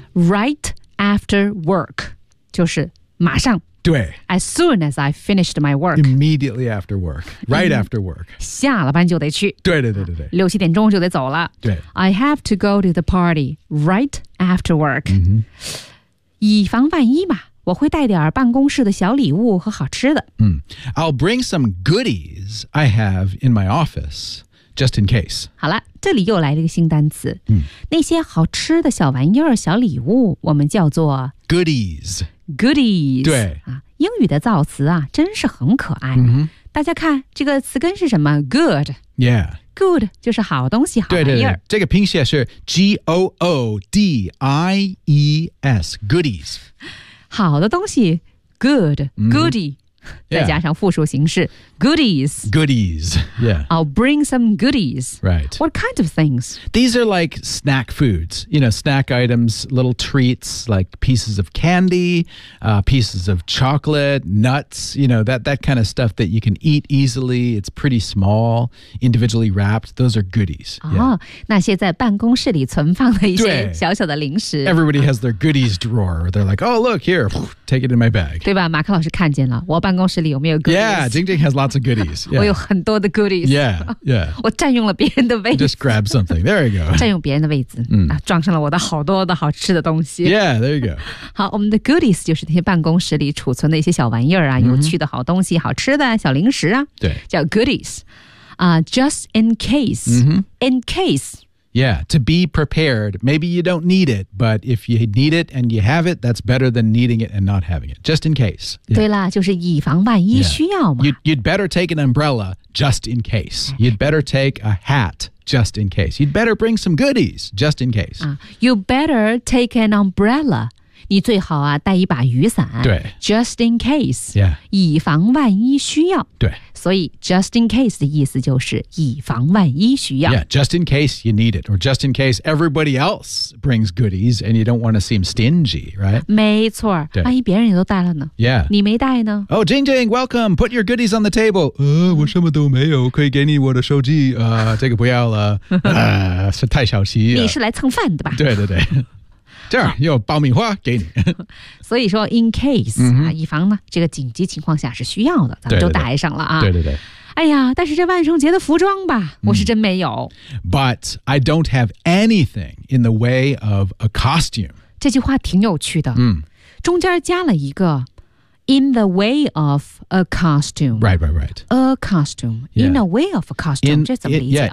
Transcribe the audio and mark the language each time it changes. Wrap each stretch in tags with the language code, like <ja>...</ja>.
<en>Right after work.</en> <zh>就是马上。对。</zh> <en>As soon as I finished my work. Immediately after work. Right after work.</en> <zh>下了班就得去。对对对对对。六七点钟就得走了。对。</zh> <en>I have to go to the party right after work.、 Mm-hmm.</en> <zh>以防万一吧。我会带点办公室的小礼物和好吃的。</zh> <en>Mm. I'll bring some goodies I have in my office, just in case.</en> <zh>好了，这里又来了一个新单词。 Mm. 那些好吃的小玩意儿、小礼物，我们叫做</zh> <en>goodies。 Goodies，</en> <zh>对、啊、英语的造词啊，真是很可爱。 Mm-hmm. 大家看这个词根是什么 ？Good。</zh> <en>Yeah。</en> <zh>Good 就是好东西，好玩意儿。对对对，这个拼写是 G-O-O-D-I-E-S， goodies。好的东西 good, goodie,、 mm-hmm. yeah. 再加上复数形式 goodies.</zh> <en>Goodies, yeah. I'll bring some goodies. Right. What kind of things? These are like snack foods, you know, snack items, little treats like pieces of candy,、pieces of chocolate, nuts, you know, that kind of stuff that you can eat easily. It's pretty small, individually wrapped. Those are goodies.、 Yeah.</en> <zh>哦、那些在办公室里存放的一些小小的零食。</zh> <en>Everybody has their goodies drawer. They're like, oh, look, here, take it in my bag.</en> <zh>对吧马克老师看见了我办公室里有没有 goodies?</zh> <en>Yeah, Jing Jing has lots of goodies.、</en> <zh>Yeah. 我有很多的 goodies.</zh> <en>Yeah, yeah.</en> <zh>我占用了别人的位置。</zh> <en>Just grab something. There you go.</en> <zh>占用别人的位置、 mm. 啊、装上了我的好多的好吃的东西。</zh> <en>Yeah, there you go.</en> <zh>好我们的 goodies 就是那些办公室里储存的一些小玩意儿啊、mm-hmm. 有趣的好东西好吃的小零食啊。对。</zh> <en>叫 goodies.、just in case.、 Mm-hmm. In case. Yeah, to be prepared. Maybe you don't need it, but if you need it and you have it, that's better than needing it and not having it. Just in case.、Yeah.</en> <zh>对了就是以防万一需要嘛。</zh> <en>You'd better take an umbrella just in case. You'd better take a hat just in case. You'd better bring some goodies just in case.、 You better take an umbrella.</en> <zh>你最好啊带一把雨伞。对。</zh> <en>Just in case. Yeah.</en> <zh>以防万一需要。对。所以</zh> <en>just in case</en> <zh>的意思就是以防万一需要。</zh> <en>Yeah, just in case you need it, or just in case everybody else brings goodies and you don't want to seem stingy, right?</en> <zh>没错，万一别人也都带了呢</zh> <en>？Yeah,</en> <zh>你没带呢</zh> <en>？Oh, Jing Jing, welcome. Put your goodies on the table.</en> <zh>我什么都没有，可以给你我的手机。这个不要了，是太小气。你是来蹭饭的吧？对对对。这样有爆米花给你所以说 in case、 mm-hmm. 啊、以防呢这个紧急情况下是需要的咱们就带上了啊对对 对哎呀但是这万圣节的服装吧、mm. 我是真没有</zh> <en>But I don't have anything in the way of a costume</en> <zh>这句话挺有趣的、 mm. 中间加了一个</zh> <en>in the way of a costume Right, right, right A costume、yeah. In a way of a costume in,</en> <zh>这怎么理解</zh>